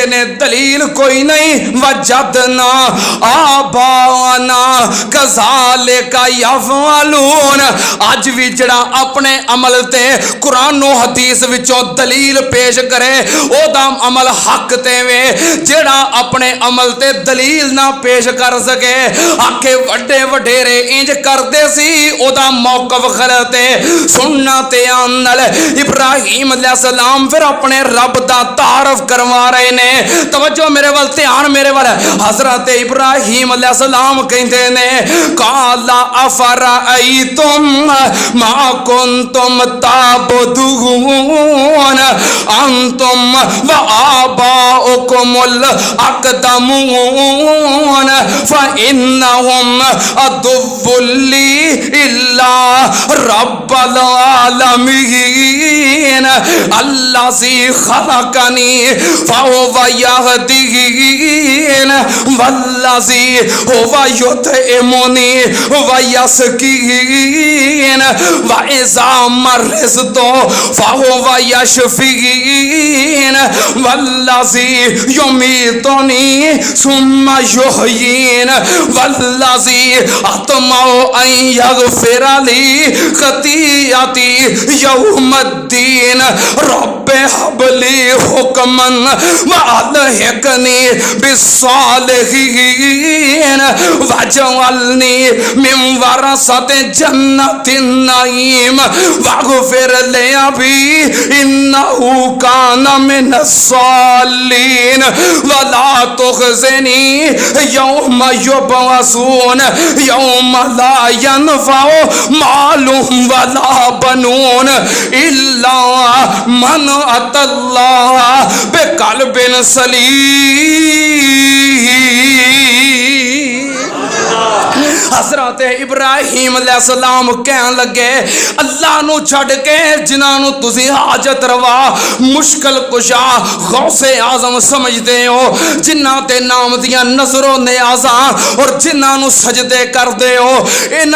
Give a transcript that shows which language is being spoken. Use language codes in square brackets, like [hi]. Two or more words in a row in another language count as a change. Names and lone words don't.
[pa] نے دلیل کوئی نہیں, [ar] وجدنا آباءنا كذلك يفعلون, [pa] اج بھی جیہڑا اپنے عمل تے قرآن اور حدیث وچوں دلیل پیش کرے اوہدا عمل حق تے وے، جیہڑا اپنے عمل تے دلیل نہ پیش کر سکے آکھے وڈے وڈیرے اینج کردے سی اوہدا موقف غلط ہے. سننا تے آنل ابراہیم علیہ السلام فیر اپنے رب دا تعارف کروا رہے نے، توجہ میرے ول، دھیان میرے ول، حضرت ابراہیم علیہ السلام کہتے نے [ar] قال أفرأيتم ما كنتم تعبدون أنتم وآباؤكم الأقدمون فإنهم عدو لي إلا رب العالمين، الذي خلقني فهو يهدين والذي هو يطعمني ويسقين وإذا مرضت فهو يشفين والذي يميتني ثم يحيين والذي أطمع أن يغفر لي خطيئتي يوم الدين رب هب لي حكما وألحقني بالصالحين واجعلني من ورثة جنة النعيم واغفر لأبي إنه كان من الضالين ولا تخزني يوم يبعثون يوم لا ينفع مال ولا بنون إلا من أتى الله بقلب سليم. [pa] حضرت ابراہیم علیہ السلام کہن لگے اللہ نوں چھڈ کے جنہاں تسی حاجت روا مشکل کشا غوث اعظم سمجھتے ہو جنہاں تے نام دیاں نذراں نیازاں اور جنہاں سجدے کرتے ہو انہاں